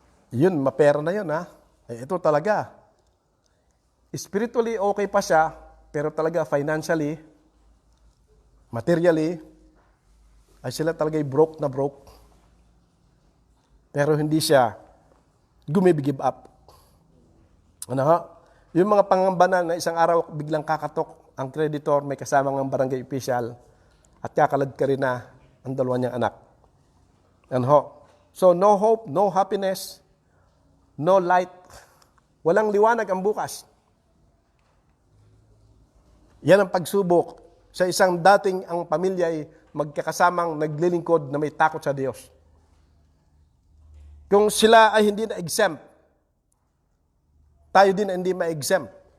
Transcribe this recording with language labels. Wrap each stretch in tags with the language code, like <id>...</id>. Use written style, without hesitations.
<tl>Yun, mapera na yun, ito talaga. Spiritually, okay pa siya, pero talaga financially, materially, ay sila talaga broke na broke. Pero hindi siya give up. Ano ho? Yung mga pangamba na isang araw biglang kakatok ang creditor, may kasama ng barangay official, at kakalad ka rin na ang dalawa niyang anak. Ano ho?</tl> <en>So, no hope, no happiness, no light.</en> <tl>Walang liwanag ang bukas. Yan ang pagsubok sa isang dating ang pamilya ay magkakasamang naglilingkod na may takot sa Diyos. Kung sila ay hindi na-exempt, tayo din hindi ma-exempt.</tl>